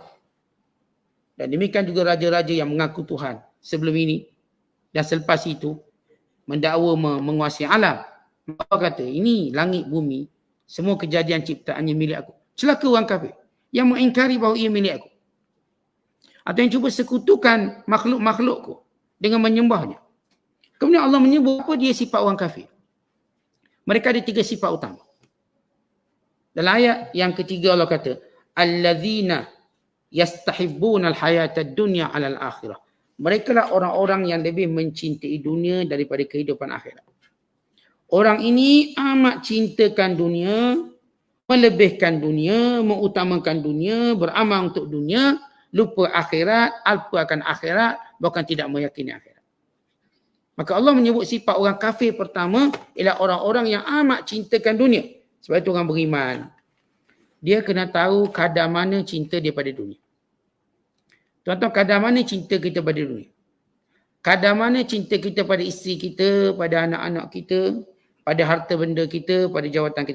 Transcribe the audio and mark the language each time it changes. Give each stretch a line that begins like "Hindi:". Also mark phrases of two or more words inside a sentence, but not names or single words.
Malay: Dan demikian juga raja-raja yang mengaku Tuhan sebelum ini dan selepas itu mendakwa menguasai alam. Allah kata ini langit bumi semua kejadian ciptaannya milik aku. Celaka orang kafir yang mengingkari bahawa ia milik aku. Atau yang cuba sekutukan makhluk-makhlukku dengan menyembahnya. Kemudian Allah menyebut apa dia sifat orang kafir. Mereka ada 3 sifat utama. Dalam ayat yang ketiga Allah kata
Arabic: الذين يستحبون الحياة الدنيا على الآخرة.
Malay: Mereka lah orang-orang yang lebih mencintai dunia daripada kehidupan akhirat. Orang ini amat cintakan dunia, melebihkan dunia, mengutamakan dunia, beramal untuk dunia, lupa akhirat, alpa akan akhirat, bahkan tidak meyakini akhirat. Maka Allah menyebut sifat orang kafir pertama ialah orang-orang yang amat cintakan dunia. Sebab itu orang beriman, dia kena tahu kadar mana cinta dia pada dunia. Tuan-tuan, kadar mana cinta kita pada dunia? Kadar mana cinta kita pada isteri kita, pada anak-anak kita, pada harta benda kita, pada jawatan kita?